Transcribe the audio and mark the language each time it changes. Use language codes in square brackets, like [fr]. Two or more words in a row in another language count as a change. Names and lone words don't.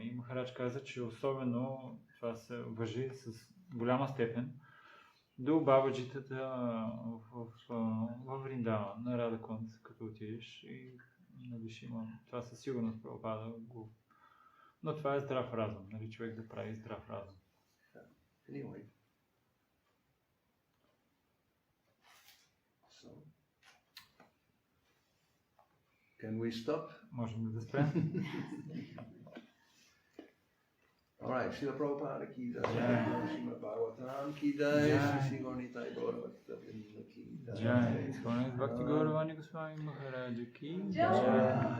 [bg] И Махарадж каза, че особено това се важи с голяма степен до бабаджитата в Вриндава, на Рада Кунд, като отидеш и нали, ще има, това със сигурност Прабхупада го. Но това е здрав разум, нали, човек да прави здрав разум. [en] Anyway. So, can we stop? [bg] Можем да спрем. [hi] Alright, श्रील प्रभुपाद की जय, श्रीमद्भागवतम् की जय, श्री गौरनिताई गौरवाणी की जय. जय, भक्ति गौरवाणी गोस्वामी महाराज की जय.